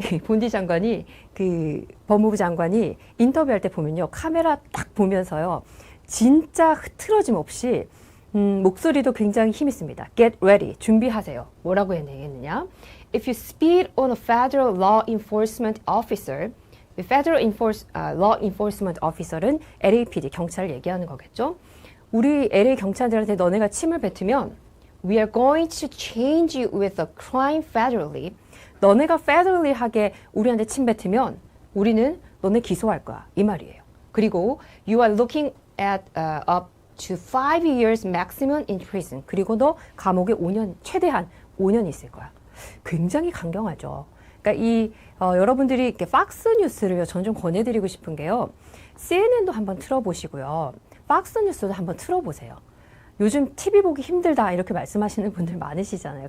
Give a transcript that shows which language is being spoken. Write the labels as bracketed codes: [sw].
[ko] 본디 장관이 그 법무부 장관이 인터뷰할 때 보면요. 카메라 딱 보면서요. 진짜 흐트러짐 없이 목소리도 굉장히 힘 있습니다. [en] Get ready, [ko] 준비하세요. 뭐라고 했느냐? [en] If you spit on a federal law enforcement officer, Federal Law Enforcement Officer은 LAPD, [ko] 경찰을 얘기하는 거겠죠. 우리 LA 경찰들한테 너네가 침을 뱉으면 [en] We are going to change you with a crime federally. [ko] 너네가 federally 하게 우리한테 침 뱉으면 우리는 너네 기소할 거야. 이 말이에요. 그리고 [en] You are looking at up to 5 years maximum in prison. [ko] 그리고 너 감옥에 5년, 최대한 5년 있을 거야. 굉장히 강경하죠. 그러니까 여러분들이 이렇게 팍스 뉴스를요, 전 좀 권해드리고 싶은 게요. CNN도 한번 틀어보시고요. 팍스 뉴스도 한번 틀어보세요. 요즘 TV 보기 힘들다 이렇게 말씀하시는 분들 많으시잖아요.